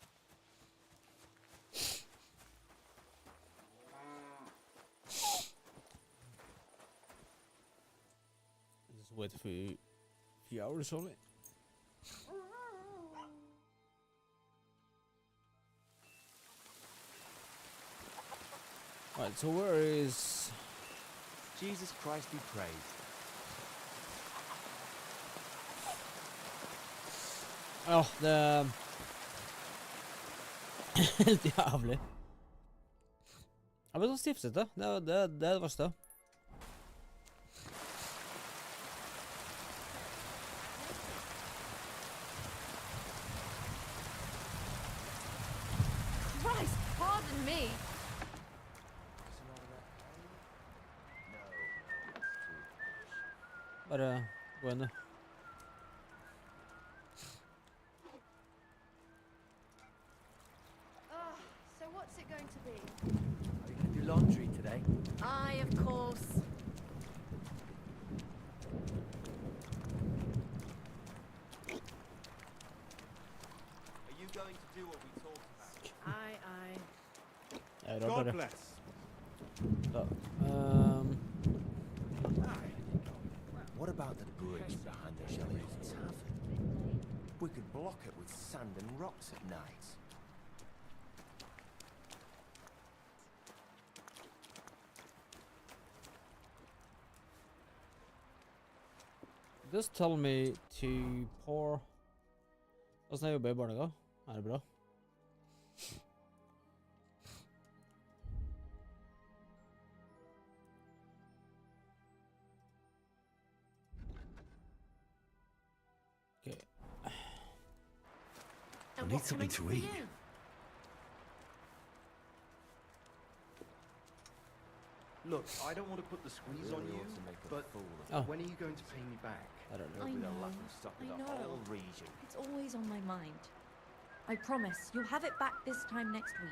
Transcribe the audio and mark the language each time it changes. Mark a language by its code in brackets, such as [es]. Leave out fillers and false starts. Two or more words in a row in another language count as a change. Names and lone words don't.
[en] Just wait for a few hours only. Right, so where is... Jesus Christ be praised. [no] Ja, det... Helt jævlig. Jeg ble så stiftet, det er det verste. [en] Christ, pardon me. [no] Bare gå inn. [en] So what's it going to be? Are you going to do laundry today? Aye, of course. Are you going to do what we talked about? Aye, aye. [no] Ja, det var [en] God [no] bare... [en] bless. [no] Da. [en] What about the bridge behind the Shelley's Tavern? We could block it with sand and rocks at night. Just tell me to pour... [no] Hvordan er jobber I barnega? Er det bra? Okay. [en] I need something to eat. Look, I don't want to put the squeeze on you, but when are you going to pay me back? I don't know. I know. It's always on my mind. I promise, you'll have it back this time next week.